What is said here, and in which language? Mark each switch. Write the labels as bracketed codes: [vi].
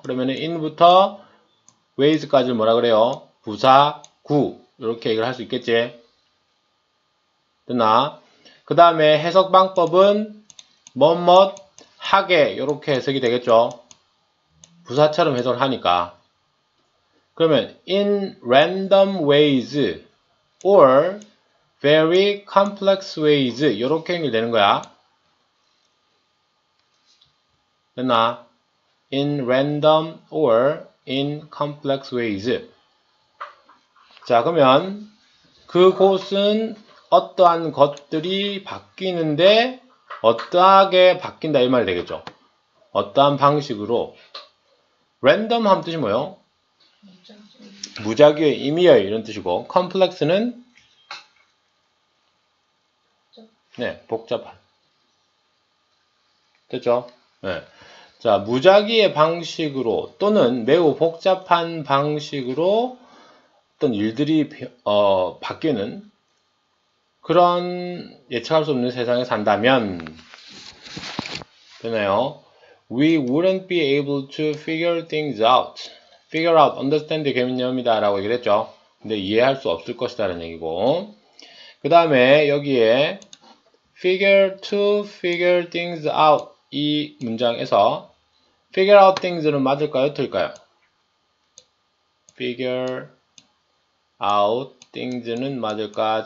[ko] 그러면 in부터 ways까지 뭐라 그래요? 부사 구. 이렇게 얘기를 할 수 있겠지? 됐나? 그 다음에 해석 방법은 뭐뭐 하게 이렇게 해석이 되겠죠? 부사처럼 해석을 하니까. 그러면 [en] in random ways or very complex ways [ko] 이렇게 연결되는 거야. 됐나? [en] in random or in complex ways. [ko] 자, 그러면 그곳은 어떠한 것들이 바뀌는데 어떠하게 바뀐다 이 말이 되겠죠. 어떠한 방식으로. 랜덤 하면 뜻이 뭐예요? 무작위의, 임의의 이런 뜻이고 컴플렉스는 네, 복잡한. 됐죠? 네. 자, 무작위의 방식으로 또는 매우 복잡한 방식으로 어떤 일들이 바뀌는 그런 예측할 수 없는 세상에 산다면 되나요? [en] We wouldn't be able to figure things out. [ko] figure out, understand 개념이다 라고 얘기를 했죠. 근데 이해할 수 없을 것이다 라는 얘기고 그 다음에 여기에 [en] to figure things out [ko] 이 문장에서 [en] figure out things [ko] 는 맞을까요? 틀릴까요? [en] figure out things는 [ko] 맞을까?